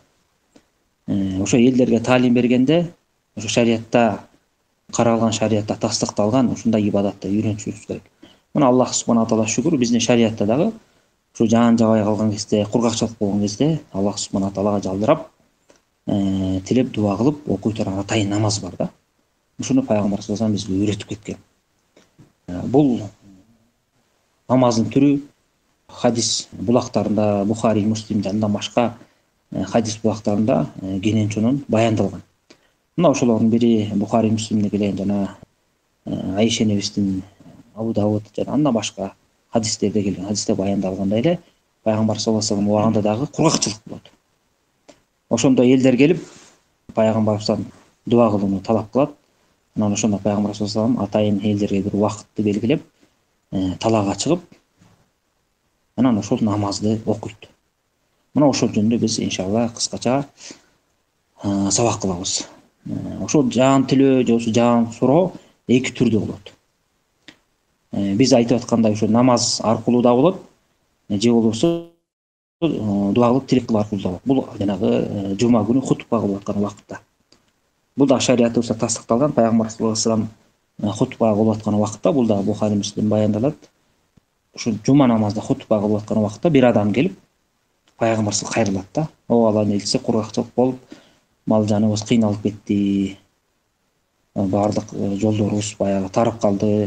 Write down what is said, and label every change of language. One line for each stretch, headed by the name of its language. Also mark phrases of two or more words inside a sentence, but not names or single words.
Kyrgyz: Ошо элдерге таалим бергенде ошо шариятта каралган, шариятта тастыкталган ушундай ибадатты үйрөнүшүбүз керек. Мына Аллах
Arabic: سبحانه تعالى
Kyrgyz: шүгүр, биздин шариятта дагы ошо жаан жабай калган кезде, кургакчылык болгон кезде Аллах
Arabic: سبحانه تعالى
Kyrgyz: жалдырап, тилеп, дуа кылып окуй турган атайын намаз бар да. Ушуну пайгамбар
Arabic: صلى الله عليه وسلم
Kyrgyz: бизге үйрөтүп кеткен. Бул намаздын түрү хадис булактарында, Бухари, Муслимде, андан башка хадис булактарында кенен чонун баяндалган. Мына ошолордун бири Бухари, Муслимде келген жана Айша энебиздин, Абу Давуд жана андан башка хадистерде келген, хадисте баяндалгандай эле пайгамбар
Arabic: صلى الله عليه وسلم
Kyrgyz: убагында дагы кургакчылык болот. Ошондо элдер келип пайгамбарыбыздан дуа кылууну талап кылат. Анан ошондо пайгамбар
Arabic: صلى الله عليه وسلم
Kyrgyz: атайын элдерге бир убакытты белгилеп, талаага чыгып, анан ошол намазды окуйт. Мына ошол жөнүндө биз иншалла кыскача сабак кылабыз. Ошол жаан тилөө же болбосо жаан суроо эки түрдүү болот. Биз айтып аткандай ошо намаз аркылуу да болот, же болбосо дуа кылып тилек кылуу аркылуу да болот. Бул жанагы жума күнү хутба кылып аткан убакытта. Бул да шариятыбызда тастыкталган. Пайгамбар
Arabic: صلى الله عليه وسلم
Kyrgyz: хутба кылып аткан убакытта, бул да Бухари, Муслим баяндалат. Ошо жума намазда хутба кылып аткан убакытта бир адам келип, пайгамбарыбыз кайрылат да. О Алла не десе кургакчылык болуп, мал жаныбыз кыйналып кетти. Бардык жолдорубуз баягы тарап калды.